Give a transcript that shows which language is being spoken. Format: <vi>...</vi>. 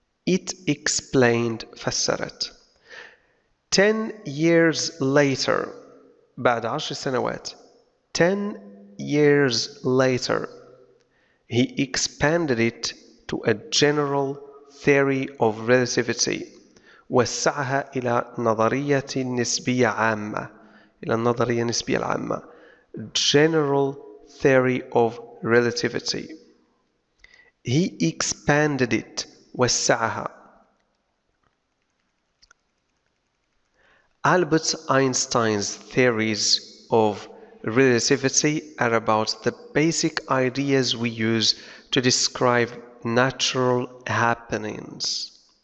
<en>It explained</en> <ar>فسرت.</ar> <en>10 years later</en> <ar>بعد 10 سنوات</ar> <en>10 years later he expanded it to a general theory of relativity.</en> <ar>وسعها إلى نظرية نسبية عامة. إلى النظرية النسبية العامة.</ar> <en>General theory of relativity. He expanded it.</en> <ar>وسعها.</ar> <en>Albert Einstein's theories of relativity are about the basic ideas we use to describe natural happenings.</en>